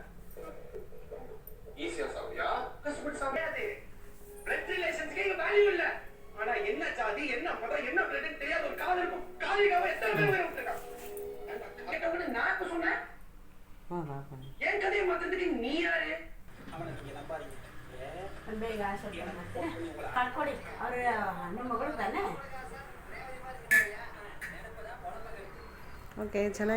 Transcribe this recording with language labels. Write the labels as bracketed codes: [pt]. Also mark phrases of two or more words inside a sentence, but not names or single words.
[ta] ஈஸியா சாப்பியா கஷ்டப்பட்டு சாப்பிடாது. [en] blood relations [ta] இங்க வேல்யூ இல்ல. ஆனா என்ன ஜாதி என்ன மதம் என்ன பிளட் தெரியாத ஒரு காதல் இருக்கும். காதலிக்காம எத்தனை பேர் வேற விட்டுருக்கான். கேட்டவங்க நான் இப்ப சொன்னேன். என் கதையை மாத்திரத்துக்கு நீ யாரு? [kn] ಬೇಗ ಆಸೆ ಕಳ್ಕೊಡಿ ಅವ್ರ ನಿಮ್ಮ ಮಗಳು ತಾನೆ. ಓಕೆ ಚೆನ್ನಾಗಿ